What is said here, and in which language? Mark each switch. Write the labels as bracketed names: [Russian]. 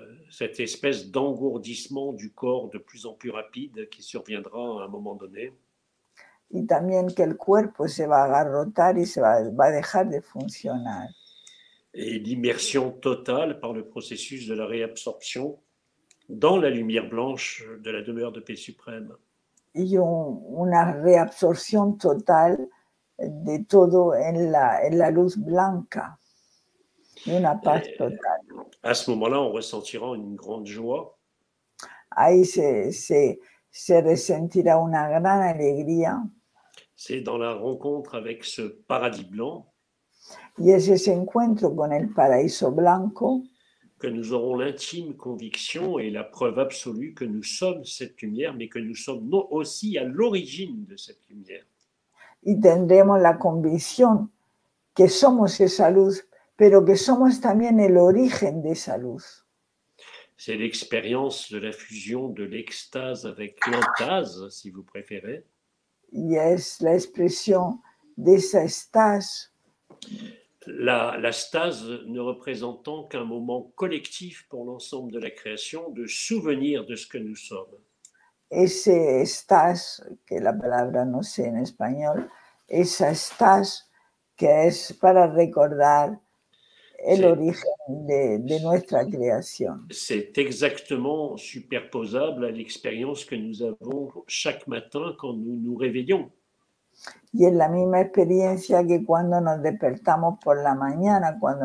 [French] Cette espèce d'engourdissement du corps de plus en plus rapide qui surviendra à un moment donné. [Spanish] Y también que el cuerpo se va a agarrotar y va a dejar de funcionar. [French] Et l'immersion totale par le processus de la réabsorption dans la lumière blanche de la demeure de paix suprême. [Spanish] Y una reabsorción total de todo en la luz blanca. Y una paz total. [French] À ce moment-là, on ressentira une grande joie. [Spanish] Ahí se ressentirá una gran alegría. [French] C'est dans la rencontre avec ce paradis blanc. [Spanish] Y es ese encuentro con el paraíso blanco [French] que nous aurons l'intime conviction et la preuve absolue que nous sommes cette lumière, mais que nous sommes aussi à l'origine de cette lumière. [Spanish] Y tendremos la convicción que somos esa luz, pero que somos también el origen de esa luz. [French] C'est l'expérience de la fusion de l'extase avec l'antase, si vous préférez. [Spanish] Y es la expresión de esa estase. [French] La stase ne représentant qu'un moment collectif pour l'ensemble de la création, de souvenir de ce que nous sommes. [Spanish] Ese estase, que la palabra no sé en español, esa estase que es para recordar el origen de nuestra creación. [French] C'est exactement superposable à l'expérience que nous avons chaque matin quand nous nous réveillons. [Spanish] Y es la misma experiencia que cuando nos despertamos por la mañana,